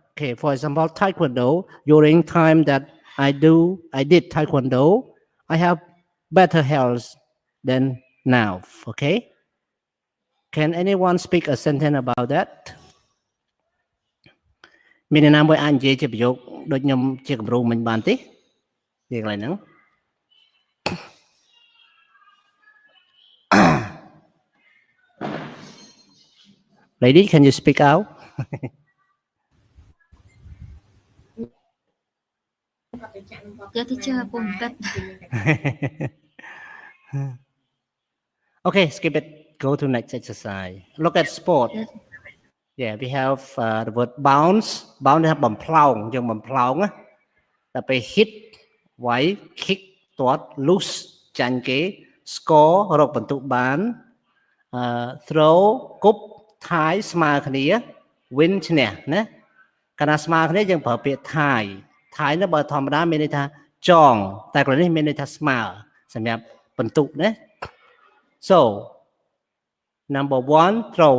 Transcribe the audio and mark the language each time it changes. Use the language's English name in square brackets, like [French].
[English] Okay, for example, taekwondo. During time that I did taekwondo, I have better health than now. Okay, can anyone speak a sentence about that? [Khmer] មានអ្នកណាមួយអាចនិយាយជាប្រយោគដូចខ្ញុំជាគំរូមិញបានទេនិយាយកន្លែងហ្នឹង [English] Lady, can you speak out? Yeah, teacher, pun kat. Okay, skip it. Go to next exercise. Look at sport. Yeah, we have the word bounce. [Khmer] Bounce ថាបំផ្លោងយើងបំផ្លោងណាតែពេល hit វាយ kick ទាត់ loose ចាញ់គេ score រកបន្ទុកបាន throw គប់ tie ស្មើគ្នា win ឈ្នះណាកាលណាស្មើគ្នាយើងប្រើពាក្យ tie tie នោះបើធម្មតាមានន័យថាចងតែកន្លែងនេះមានន័យថាស្មើសម្រាប់បន្ទុកណា [English] so number 1 throw.